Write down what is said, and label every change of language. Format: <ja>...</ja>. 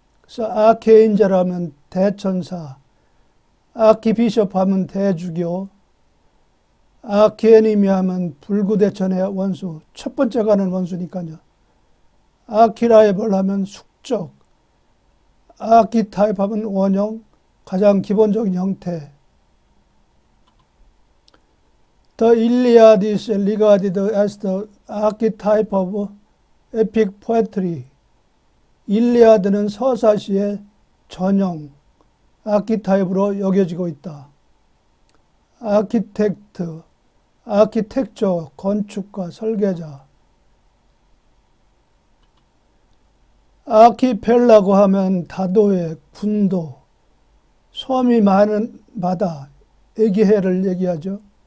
<ko>그래서 아케인저라면 대천사, 아키비숍 하면 대주교, 아키에니미 하면 불구대천의 원수, 첫 번째 가는 원수니까요. 아키라이벌 하면 숙적, 아키타입 하면 원형, 가장 기본적인 형태.</ko> <en>The Iliad is regarded as the archetype of epic poetry.</en> <ko>일리아드는 서사시의 전형, 아키타입으로 여겨지고 있다. 아키텍트, 아키텍처, 건축가, 설계자. 아키펠라고 하면 다도해, 군도, 섬이 많은 바다, 에게해를 얘기하죠.</ko>